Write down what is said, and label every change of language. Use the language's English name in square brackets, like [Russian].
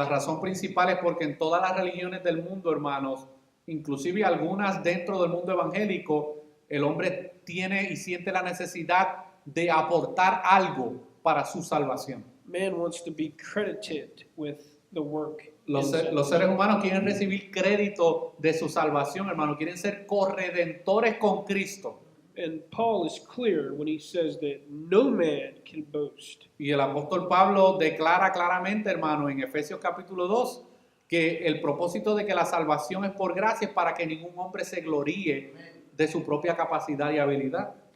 [Spanish] La razón principal es porque en todas las religiones del mundo, hermanos, inclusive algunas dentro del mundo evangélico, el hombre tiene y siente la necesidad de aportar algo para su salvación. [English] Man wants to be credited with the work. [Spanish] Los seres humanos quieren recibir crédito de su salvación, hermano. Quieren ser corredentores con Cristo. [English] And Paul is clear when he says that no man can boast. [Spanish] Y el apóstol Pablo declara claramente, hermano, en Efesios capítulo 2, que el propósito de que la salvación es por gracia es para que ningún hombre se gloríe de su propia capacidad y habilidad.